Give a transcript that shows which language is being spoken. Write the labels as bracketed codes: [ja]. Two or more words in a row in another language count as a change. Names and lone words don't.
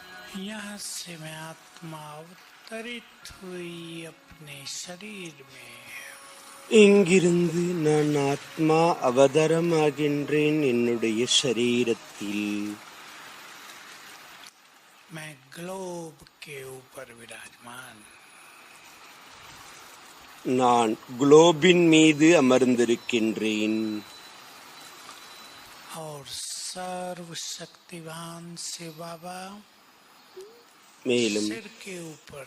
[hi] यहाँ से मैं आत्मा अवतरित हुई अपने शरीर में। [ta] இங்கிருந்து நான் ஆத்மா அவதரமாகின்றேன் என்னுடைய சரீரத்தில். [hi] मैं ग्लोब के ऊपर विराजमान, [ta] நான் குளோபின் மீது அமர்ந்திருக்கின்றேன். [hi] और सर्वशक्तिवान शिव बाबा [ta] மேலும் [hi] सिर के ऊपर